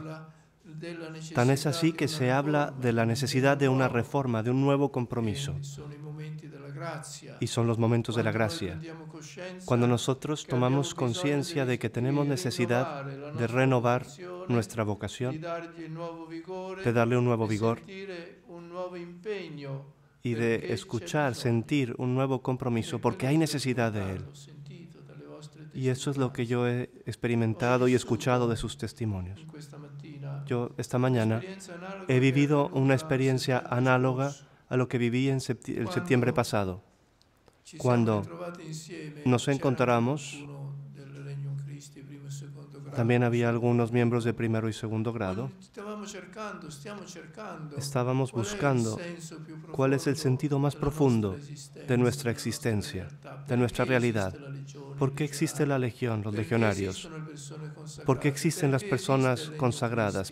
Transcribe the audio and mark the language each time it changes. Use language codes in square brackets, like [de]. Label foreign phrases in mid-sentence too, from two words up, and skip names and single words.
[es] Tan es así que se habla de la necesidad de una reforma, de un nuevo compromiso. Y son los momentos de la gracia. Cuando nosotros tomamos conciencia de que tenemos necesidad de renovar nuestra vocación, [it] di dargli nuovo vigore [es] de darle un nuevo [it] e [es] vigor [it] sentire un nuevo impegno [es] y [it] perché [es] de [it] c'è [es] escuchar, [it] bisogno. [es] sentir un nuevo compromiso, porque hay necesidad de Él. [it] L'ho sentito dalle vostre [es] Y eso es lo que [it] testimonianze. [es] yo he experimentado y escuchado de sus testimonios. [it] In questa mattina [es] Yo esta mañana [it] un'esperienza analoga [es] he [it] che è [es] vivido una [it] avvenuta [es] experiencia [it] settembre [es] análoga [it] scorso, [es] a lo que viví en el septiembre pasado, [it] ci siamo [es] cuando [it] ritrovati insieme. [es] nos [it] C'era anche [es] encontramos. [it] qualcuno del Regnum Christi, primo e secondo grado. [es] También había algunos miembros de primero y segundo grado. Estábamos buscando cuál es el sentido más profundo de nuestra existencia, de nuestra realidad. ¿Por qué existe la legión, los legionarios? ¿Por qué existen las personas consagradas?